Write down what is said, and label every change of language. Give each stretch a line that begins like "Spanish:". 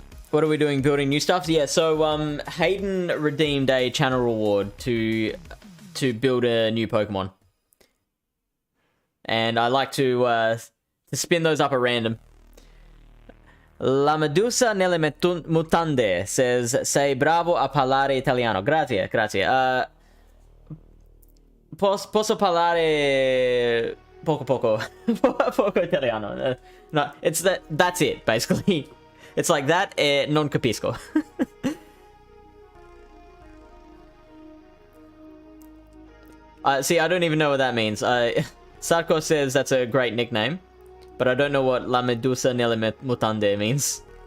English: What are we doing? Building new stuff? Yeah, so Hayden redeemed a channel reward to build a new Pokemon. And I like to spin those up at random.
Italian: La Medusa nelle mutande says, sei bravo a parlare italiano. Grazie, grazie. Posso parlare poco poco italiano.
English: No, it's that's it, basically. It's like that,
Italian: non capisco.
English: See, I don't even know what that means. Sarko says that's a great nickname, but I don't know what La Medusa nelle mutande means.